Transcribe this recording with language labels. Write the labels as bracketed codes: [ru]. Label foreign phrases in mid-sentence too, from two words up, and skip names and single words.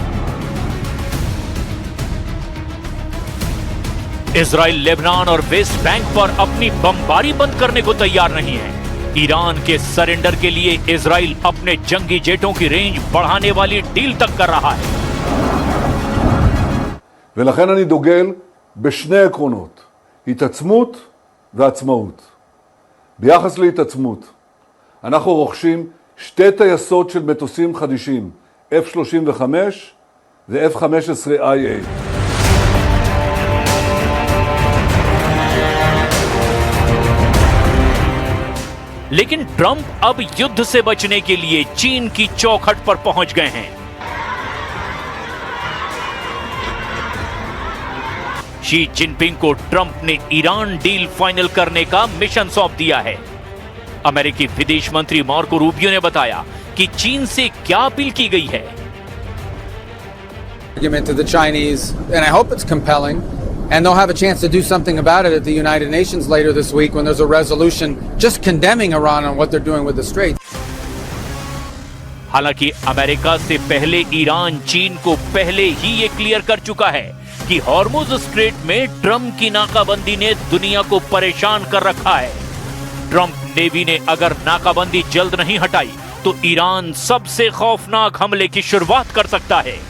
[hi] इजराइल लेबनान और वेस्ट बैंक पर अपनी बमबारी बंद करने को तैयार नहीं है। ईरान के सरेंडर के लिए इजराइल अपने जंगी जेटों की रेंज बढ़ाने वाली डील तक कर रहा है। [he] ולכן אני דוגל בשני עקרונות, התעצמות ועצמאות. ביחס להתעצמות, אנחנו רוכשים שתי טייסות של מטוסים חדישים, F-35 ו-F-15IA. [hi] लेकिन ट्रंप अब युद्ध से बचने के लिए चीन की चौखट पर पहुंच गए हैं। शी जिनपिंग को ट्रंप ने ईरान [en] deal final [hi] करने का मिशन सौंप दिया है। अमेरिकी विदेश मंत्री मार्को रूबियो ने बताया कि चीन से क्या अपील की गई है। [en] To the Chinese, and I hope it's compelling, and they'll have a chance to do something about it at the United Nations later this week when there's a resolution just condemning Iran on what they're doing with the Strait. [hi] हालांकि अमेरिका से पहले ईरान चीन को पहले ही ये क्लियर कर चुका है कि हॉर्मुज स्ट्रेट में ट्रंप की नाकाबंदी ने दुनिया को परेशान कर रखा है। ट्रंप नेवी ने अगर नाकाबंदी जल्द नहीं हटाई तो ईरान सबसे खौफनाक हमले की शुरुआत कर सकता है।